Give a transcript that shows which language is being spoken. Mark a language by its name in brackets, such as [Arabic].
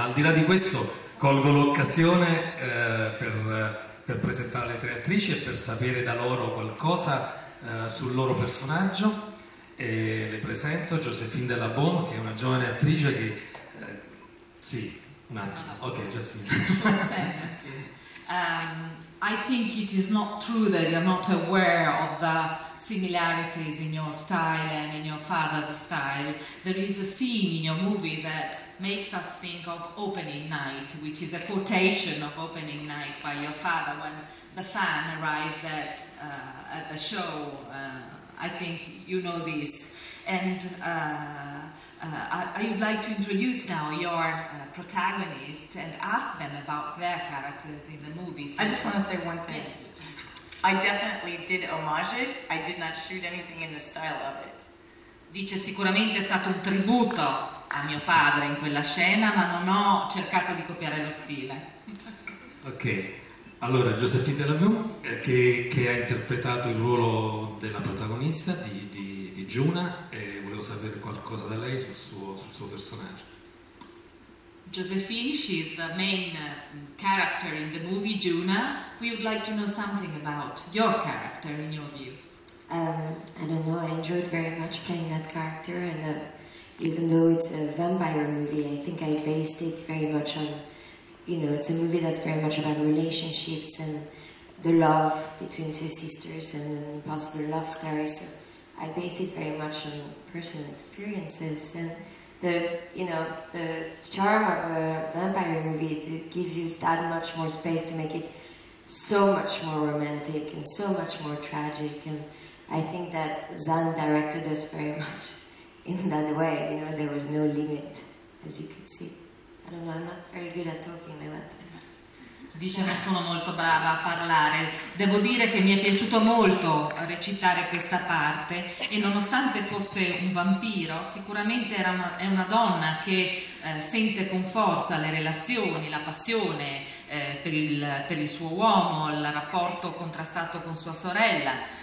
[Italian] Ma al di là di questo colgo l'occasione per presentare le tre attrici e per sapere da loro qualcosa sul loro personaggio, e le presento Josephine de La Baume, che è una giovane attrice che sì. Un attimo, ok, [English] just a minute. I think it is not true that you're not aware of the similarities in your style and in your father's style. There is a scene in your movie that makes us think of Opening Night, which is a quotation of Opening Night by your father when the fan arrives at the show. I think you know this. And I would like to introduce now your protagonists and ask them about their characters in the movies. I just want to say one thing. Yes. I definitely did homage it. I did not shoot anything in the style of it. [Italian] Dice, sicuramente è stato un tributo a mio padre in quella scena, ma non ho cercato di copiare lo stile. Ok, allora Josephine de La Baume, che ha interpretato il ruolo della protagonista di Giuna, e volevo sapere qualcosa da lei sul suo personaggio. [English] Josephine, she's the main character in the movie Giuna. We would like to know something about your character in your view. I don't know, I enjoyed very much playing that character, and even though it's a vampire movie, I think I based it very much on, you know, it's a movie that's very much about relationships and the love between two sisters and an impossible love story, so I based it very much on personal experiences, and the charm of a vampire movie, it gives you that much more space to make it so much more romantic and so much more tragic, and I think that Xan directed us very much in that way. You know, there was no limit, as you could see. I don't know, I'm not very good at talking like that. [Italian] Dice non sono molto brava a parlare, devo dire che mi è piaciuto molto recitare questa parte e nonostante fosse un vampiro sicuramente è una donna che sente con forza le relazioni, la passione per il suo uomo, il rapporto contrastato con sua sorella.